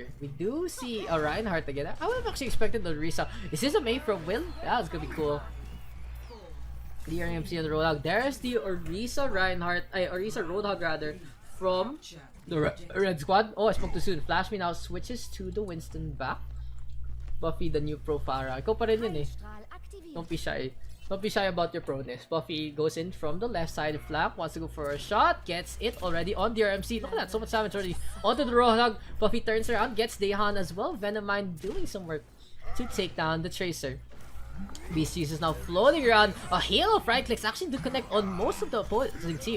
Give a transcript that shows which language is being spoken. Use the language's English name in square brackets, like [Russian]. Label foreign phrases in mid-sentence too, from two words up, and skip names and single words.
[English] We do see a Reinhardt again. I would have actually expected the Risa. Is this a main from Will? That's gonna be cool. The RMC on the Roadhog. There's the Orisa Roadhog rather, from the Red Squad. Oh, I spoke too soon. Flash me now switches to the Winston back. Buffy, the new pro Farah. [Filipino] Ikaw pa rin yun eh. [German] Strahl aktiviert. [English] Don't be shy. Don't be shy about your proness. Buffy goes in from the left side flank, wants to go for a shot, gets it already on the RMC. Look at that, so much damage already onto the Roadhog. Buffy turns around, gets Dehan as well. Venomine doing some work to take down the Tracer. BCs is now floating around. A hail of right clicks actually do connect on most of the opposing team.